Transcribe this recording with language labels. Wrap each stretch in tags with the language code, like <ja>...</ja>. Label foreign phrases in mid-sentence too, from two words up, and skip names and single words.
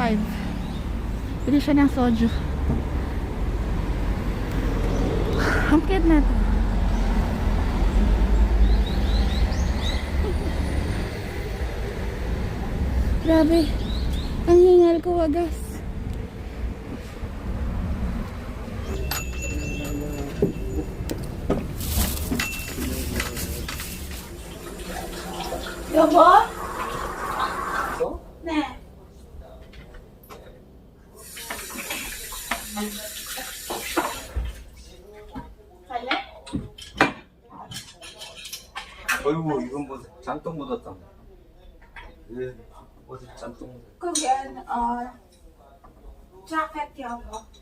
<tl>Bili siya ng soju. Ang cute na ito. Grabe. Ang hingal ko, wagas.</tl> <ko>여보? 네. 갈래? 어이구, 이건 뭐 잔뜩 묻었다. 예, 어디 잔뜩 묻었다. 그게 jacket 여보.</ko>